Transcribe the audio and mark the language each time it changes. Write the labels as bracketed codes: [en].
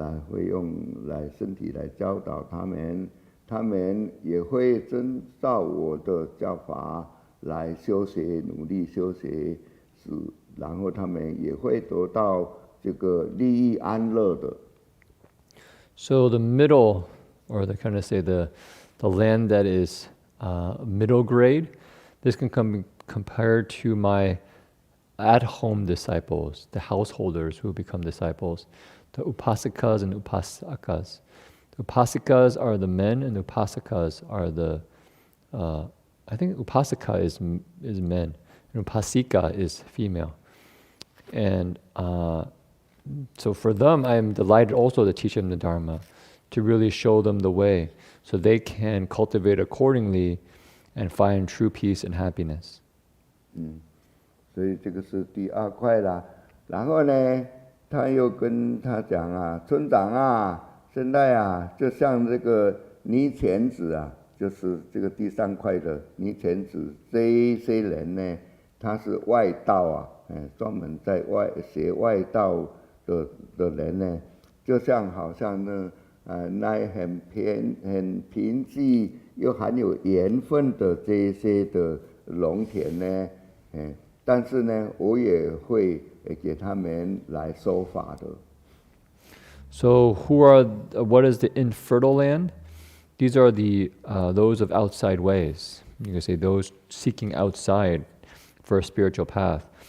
[zh] 会用身体来教导他们，他们也会遵照我的教法来修学，努力修学，然后他们也会得到这个利益安乐的。 [en] So the middle, or the kind of say the land that is middle grade, this can come compared to my at-home disciples, the householders who become disciples, the upasikas and upasakas. The upasikas are the men, and the upasakas are the I think upasika is men, and upasika is female. And so for them, I am delighted also to teach them the Dharma, to really show them the way, so they can cultivate accordingly and find true peace and happiness. [zh] 所以这个是第2块啦。然后呢，他又跟他讲村长现在就像这个尼乾子就是这个第3块的尼乾子，这一些人呢，他是外道专门在学外道的人呢，就像好像那很贫瘠又很有缘分的这些的农田呢，但是呢，我也会给他们来说法的。 [en] So what is the infertile land? These are those of outside ways. You can say those seeking outside for a spiritual path.